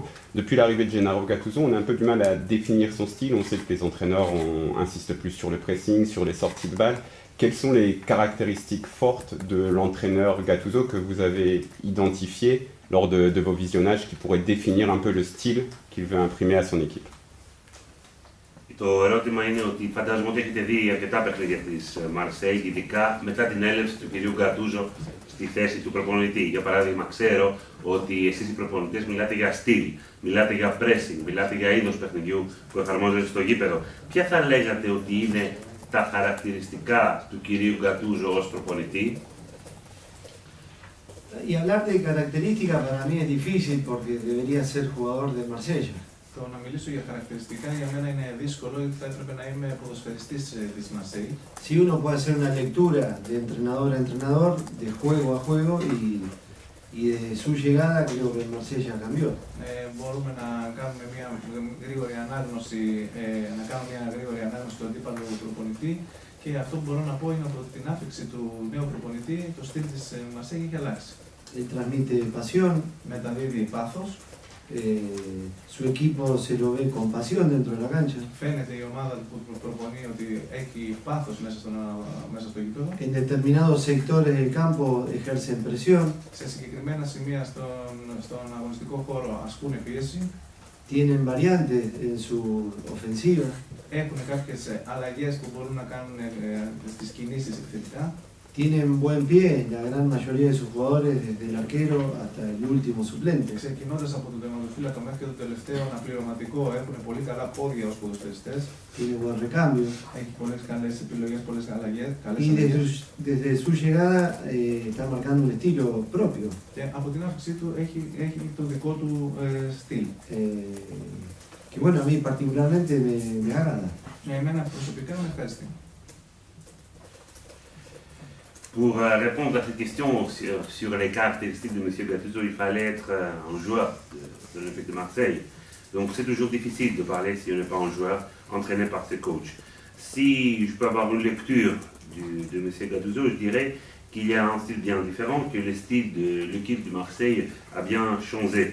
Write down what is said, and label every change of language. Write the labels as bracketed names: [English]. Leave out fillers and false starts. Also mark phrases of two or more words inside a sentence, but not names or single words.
[French] Depuis l'arrivée de Gennaro Gattuso, on a un peu du mal à définir son style. On sait que les entraîneurs insistent plus sur le pressing, sur les sorties de balles. Quelles sont les caractéristiques fortes de l'entraîneur Gattuso que vous avez identifiées lors de vos visionnages qui pourraient définir un peu le style qu'il veut imprimer à son équipe? [Greek] Το ερώτημα είναι ότι φαντάζομαι ότι έχετε δει αρκετά παιχνίδια της Μαρσέη, ειδικά μετά την έλευση του κυρίου Γκατούζο στη θέση του προπονητή. Για παράδειγμα, ξέρω ότι εσείς οι προπονητές μιλάτε για στυλ, μιλάτε για pressing, μιλάτε για είδος παιχνιδιού που εφαρμόζεται στο γήπεδο. Ποια θα λέγατε ότι είναι τα χαρακτηριστικά του κυρίου Γκατούζο ως προπονητή? [Spanish] Y hablar de características para mí es difícil porque debería ser jugador de Marsella. [Greek] Το να μιλήσω για χαρακτηριστικά για μένα είναι δύσκολο, γιατί θα έπρεπε να είμαι ποδοσφαιριστής της Μαρσέη. [Spanish] Si uno puede hacer una lectura de entrenador a entrenador, de juego a juego y de su llegada creo que el Marsella cambió. [Greek] Μπορούμε να κάνουμε μια γρήγορη ανάγνωση του αντίπαλου προπονητή και αυτό που μπορώ να πω είναι ότι την άφηξη του νέου προπονητή, το στυλ της Μαρσέη έχει αλλάξει. [Spanish] Él transmite pasión. [Greek] Μεταδίδει πάθος. [Spanish] Su equipo se lo ve con pasión dentro de la cancha. [Greek] Φαίνεται η ομάδα που προπονεί ότι έχει πάθος μέσα στο γήπεδο. [Spanish] En determinados sectores del campo ejercen presión. [Greek] Σε συγκεκριμένα σημεία στον αγωνιστικό χώρο ασκούν πίεση. [Spanish] Tienen variantes en su ofensiva. [Greek] Έχουν κάποιες αλλαγές που μπορούν να κάνουν στις κινήσεις επιθετικά. [Spanish] Tienen buen pie la gran mayoría de sus jugadores, desde el arquero hasta el último suplente. [Greek] Ξεκινώντας από τον τερματοφύλακα μέχρι και τον τελευταίο αναπληρωματικό, έχουν πολύ καλά πόδια ως ποδοσφαιριστές. [Spanish] Tiene buen recambio. [Greek] Έχει πολλές καλές επιλογές, πολλές αλλαγές. [Spanish] Y desde su llegada está marcando un estilo propio. [Greek] Και από την άφηξή του έχει το δικό του στυλ. [Spanish] Que bueno, a mí particularmente me agrada. [Greek] Εμένα προσωπικά με ευχαριστεί. [French] Pour répondre à cette question sur les caractéristiques de M. Gattuso, il fallait être un joueur de l'Olympique de Marseille. Donc c'est toujours difficile de parler si on n'est pas un joueur entraîné par ses coachs. si je peux avoir une lecture de M. Gattuso, je dirais qu'il y a un style bien différent, que le style de l'équipe de Marseille a bien changé.